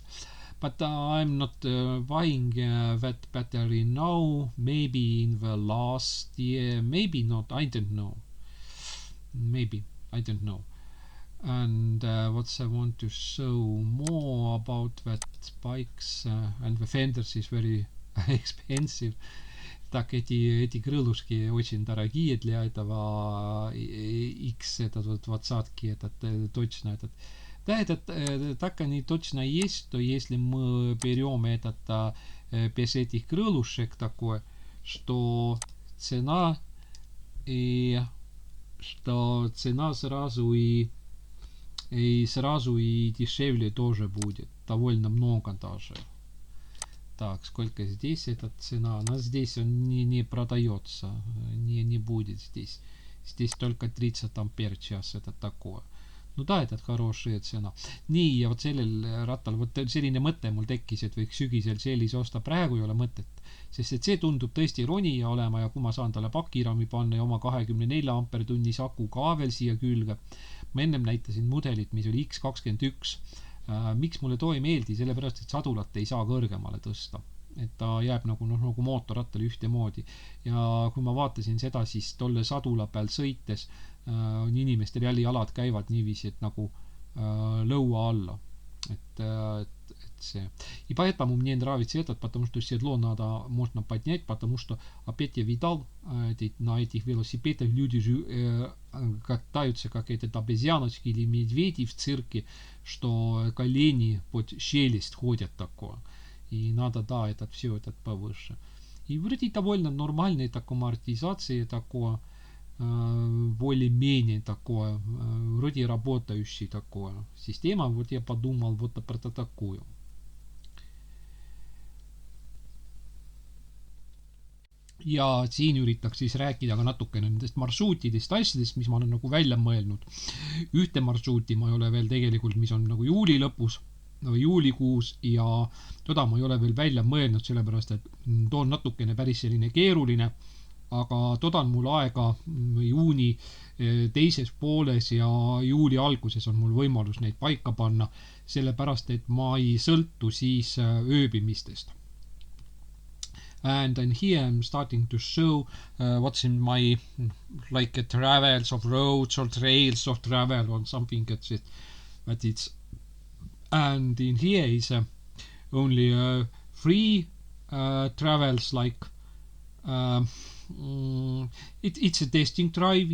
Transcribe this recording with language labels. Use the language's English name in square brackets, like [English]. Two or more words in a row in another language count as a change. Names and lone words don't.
[English] But I'm not buying that battery now. Maybe in the last year, maybe not. I don't know. Maybe I don't know. And what I want to show more about that bikes and the fenders is very expensive. [Russian] Так эти крылышки очень дорогие для этого X, этот вот 20-ки, этот точно этот. Да, этот так они точно есть, что если мы берем этот без этих крылышек такой, что цена сразу и дешевле тоже будет, довольно много даже. Так, сколько здесь эта цена? Она здесь не продается, не будет здесь. Здесь только 30 ампер час, это такое. [Estonian] No ta, et [Russian] хорошая цена. [Estonian] Nii, ja vot sellel rattal, vot selline mõte mul tekkis, et võiks sügisel sellise osta. Praegu ei ole mõtet, sest et see tundub tõesti ronija olema, ja kui ma saan talle pakirami panna ja oma 24 ampere tunnis aku ka veel siia külge. Ma ennem näitasin mudelit, mis oli X21. Miks mulle too ei meeldi? Sellepärast, et sadulat ei saa kõrgemale tõsta. et ta jääb nagu mootorrattal ühtemoodi. Ja kui ma vaatasin seda, siis tolle sadula peal sõites inimestel jälle jalad käivad niiviisi, et nagu lõua alla. Et see. [Russian] И поэтому мне нравится этот, потому что седло можно поднять, потому что опять я видал на этих велосипедах люди же катаются как этот обезьяночки или медведи в цирке, что колени под челюсть ходят такое. И надо, да, этот все этот повыше. И вроде довольно нормальная такая амортизация, такое более-менее такое, вроде работающая такое система. Вот я подумал вот про такую. [Estonian] Ja siin üritaks siis rääkida ka natukene nendest marsruutidest, asjadest, mis ma olen nagu välja mõelnud. Ühte marsruuti ma ei ole veel tegelikult, mis on nagu juuli lõpus, juulikuus, ja toda ma ei ole veel välja mõelnud, sellepärast et toon natukene päris selline keeruline, aga toda on mul aega juuni teises pooles ja juuli alguses on mul võimalus neid paika panna, sellepärast et ma ei sõltu siis ööbimistest. [English] And then here I'm starting to show what's in my like travels of roads or trails of travel or something that's it. But it's and in here is only free travels like it's a testing drive.